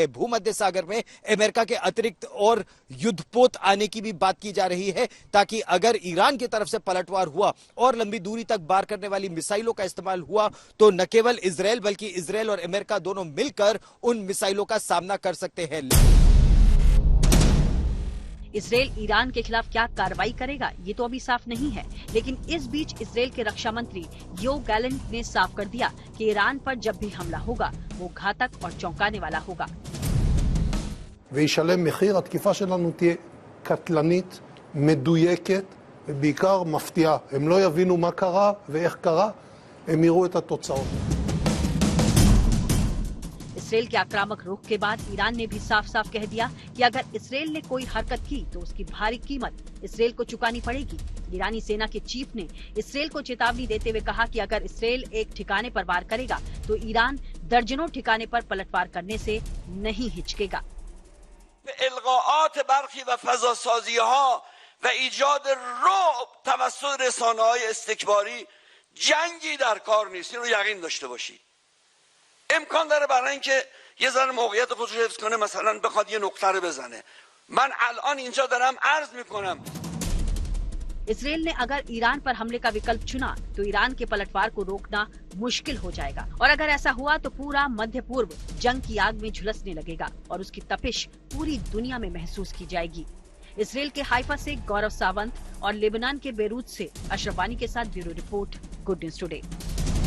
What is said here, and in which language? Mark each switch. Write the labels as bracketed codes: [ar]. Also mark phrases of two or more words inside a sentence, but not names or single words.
[hi] भूमध्य सागर में अमेरिका के अतिरिक्त और युद्धपोत आने की भी बात की जा रही है ताकि अगर ईरान की तरफ से पलटवार हुआ और लंबी दूरी तक वार करने वाली मिसाइलों का इस्तेमाल हुआ तो न केवल इजराइल बल्कि इजराइल और अमेरिका दोनों मिलकर उन मिसाइलों का सामना कर सकते हैं। इसराइल ईरान के खिलाफ क्या कार्रवाई करेगा ये तो अभी साफ नहीं है, लेकिन इस बीच इसराइल के रक्षा मंत्री योव गैलेंट ने साफ कर दिया कि ईरान पर जब भी हमला होगा वो घातक और चौंकाने वाला होगा। [he] וישלם מחיר, התקיפה שלנו תהיה קטלנית, מדויקת ובעיקר מפתיעה. הם לא יבינו מה קרה ואיך קרה, הם יראו את התוצאות. [hi] इसराइल के आक्रामक रुख के बाद ईरान ने भी साफ साफ कह दिया कि अगर इसराइल ने कोई हरकत की तो उसकी भारी कीमत इसराइल को चुकानी पड़ेगी। ईरानी सेना के चीफ ने इसराइल को चेतावनी देते हुए कहा कि अगर इसराइल एक ठिकाने पर वार करेगा तो ईरान दर्जनों ठिकाने पर पलटवार करने से नहीं हिचकेगा। [fa] القاءات برخی و فضاسازی‌ها و ایجاد رعب توسط رسانه‌های استکباری جنگی در کار نیست. این رو یقین داشته باشید. امکان داره برای اینکه یه ذره موقعیت خودش رو حفظ کنه مثلا بخواد یه نقطه رو بزنه. من الان اینجا دارم عرض میکنم [hi] इसराइल ने अगर ईरान पर हमले का विकल्प चुना तो ईरान के पलटवार को रोकना मुश्किल हो जाएगा और अगर ऐसा हुआ तो पूरा मध्य पूर्व जंग की आग में झुलसने लगेगा और उसकी तपिश पूरी दुनिया में महसूस की जाएगी। इसराइल के हाइफा से गौरव सावंत और लेबनान के बेरूत से अशरफ वानी के साथ [en] bureau report, [hi] गुड न्यूज टुडे।